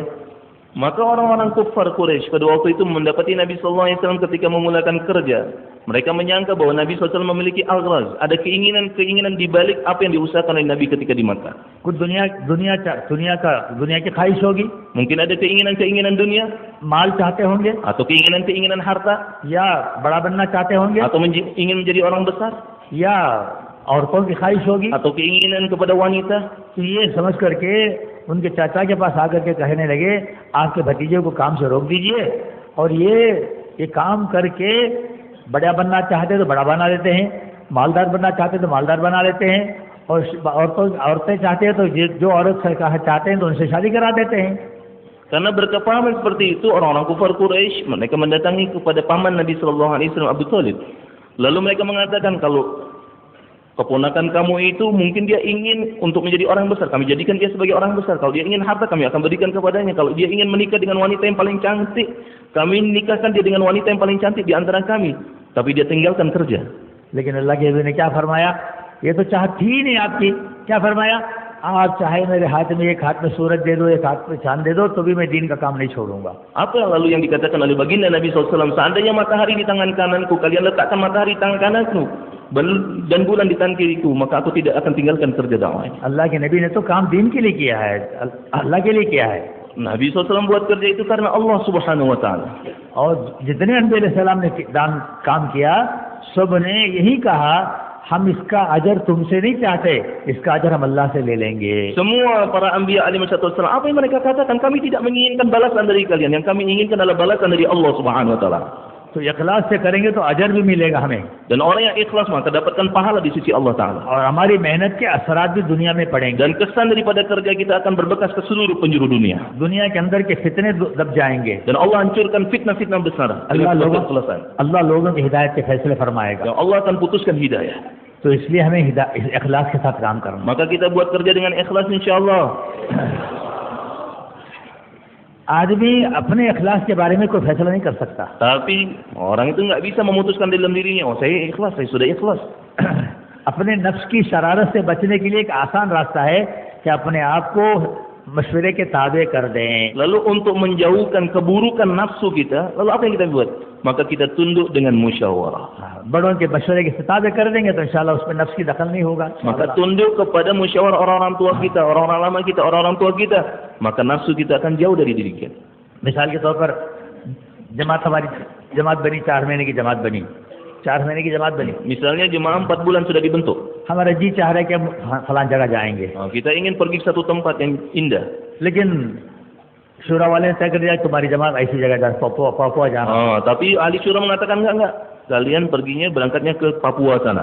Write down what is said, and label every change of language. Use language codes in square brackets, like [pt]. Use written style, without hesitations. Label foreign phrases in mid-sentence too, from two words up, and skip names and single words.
[id] Maka orang-orang kufar Quraisy pada waktu itu mendapati Nabi [ar] صلى الله عليه وسلم [id] ketika memulakan kerja. Mereka menyangka bahwa Nabi [ar] صلى الله عليه وسلم [id] memiliki agraz, ada keinginan di balik apa yang diusahakan oleh Nabi ketika di Makkah. [hi] कुछ दुनिया की ख्वाहिश होगी, [id] Mungkin ada keinginan dunia, [hi] माल चाहते होंगे, [id] atau keinginan harta, [hi] या बड़ा बनना चाहते होंगे, [id] atau ingin menjadi orang besar, [hi] या औरतों की ख्वाहिश होगी. [id] atau keinginan kepada wanita. [hi] तो ये समझ करके उनके चाचा के पास आकर के कहने लगे, आपके भतीजे को काम से रोक दीजिए, और ये काम करके बड़ा बनना चाहते तो बड़ा बना लेते हैं, मालदार बनना चाहते तो मालदार बना लेते हैं, और औरतें चाहते हैं तो जो औरत चाहते हैं तो उनसे शादी करा देते हैं. [id] Karena berkepahaman seperti itu, orang-orang kufar Quraisy mereka mendatangi kepada paman Nabi [ar] صلى الله عليه وسلم [id] Abu Thalib. Lalu mereka mengatakan, kalau keponakan kamu itu mungkin dia ingin untuk menjadi orang besar, kami jadikan dia sebagai orang besar. Kalau dia ingin harta, kami akan berikan kepadanya. Kalau dia ingin menikah dengan wanita yang paling cantik, kami nikahkan dia dengan wanita yang paling cantik di antara kami. Tapi dia tinggalkan kerja. [hi] लेकिन अल्लाह के नबी ने क्या फरमाया? ये तो चाहत थी ही नहीं आपकी. क्या फरमाया? आप चाहे मेरे हाथ में एक हाथ में सूरज दे दो, एक हाथ में चांद दे दो, तो भी मैं दीन का काम नहीं छोड़ूंगा. [id] Apa lalu yang dikatakan oleh baginda Nabi SAW, seandainya matahari di tangan kananku, kalian letakkan matahari di tangan kananku dan bulan di tangan kiriku, maka aku tidak akan tinggalkan kerja dakwah. [hi] अल्लाह के नबी ने तो काम दीन के लिए किया है, अल्लाह के लिए किया है. [id] Nabi SAW buat kerja itu karena Allah [ar] سبحانه وتعالى. [hi] और जितने नबी अलैहिस्सलाम ने काम किया, सब ने यही कहा, हम इसका अजर तुमसे नहीं चाहते, इसका अजर हम अल्लाह से ले लेंगे. [id] Semua para anbiya [ar] عليه وسلم, [id] apa yang mereka katakan, kami tidak menginginkan balasan dari kalian, yang kami inginkan adalah balasan dari Allah [ar] سبحانه وتعالى. [hi] तो इखलास से करेंगे तो अजर भी मिलेगा हमें, [id] Dan orang yang ikhlas maka dapatkan pahala di sisi Allah Taala. [hi] और हमारी मेहनत के असरात भी दुनिया में पड़ेंगे. [id] Dan kesan daripada kerja kita akan berbekas ke seluruh penjuru dunia. [hi] दुनिया के अंदर के फितने दब जाएंगे. [id] Dan Allah hancurkan fitnah-fitnah besar. [hi] अल्लाह लोगों की हिदायत के फैसले फरमाएगा. [id] Dan Allah akan putuskan hidayah. [hi] तो इसलिए हमें इखलास के साथ काम करना. [id] Maka kita buat kerja dengan ikhlas insyaallah. [hi] आदमी अपने इखलास के बारे में कोई फैसला नहीं कर सकता. [id] Tapi orang itu nggak bisa memutuskan dalam dirinya, oh saya ikhlas, saya sudah ikhlas. [hi] अपने नफ्स की शरारत से बचने के लिए एक आसान रास्ता है कि अपने आप को मशवरे के ताबे कर दें, [id] Lalu untuk menjauhkan keburukan nafsu kita, lalu apa yang kita buat? Maka kita tunduk dengan musyawarah. [hi] बड़ों के मशवरे के ताबे कर देंगे तो इंशाल्लाह उसमें नफ्स की दखल नहीं होगा. [id] Maka tunduk kepada musyawarah orang-orang tua kita, orang-orang lama kita, orang-orang tua kita, maka nafsu kita akan jauh dari diri kita. [hi] मिसाल के तौर पर हमारी जमात बनी, 4 महीने की जमात बनी, 4 महीने की जमात बनी. [id] Misalnya jemaah 4 bulan sudah dibentuk. [hi] हमारा जी चाह रहा है कि हम फलां जगह जाएंगे, [id] Kita ingin pergi ke satu tempat yang indah. [hi] लेकिन शुरा वाले ने तय कर दिया तुम्हारी जमात ऐसी जगह जा, पापुआ जाना. [id] Tapi ahli syura mengatakan enggak. Kalian perginya berangkatnya ke Papua sana.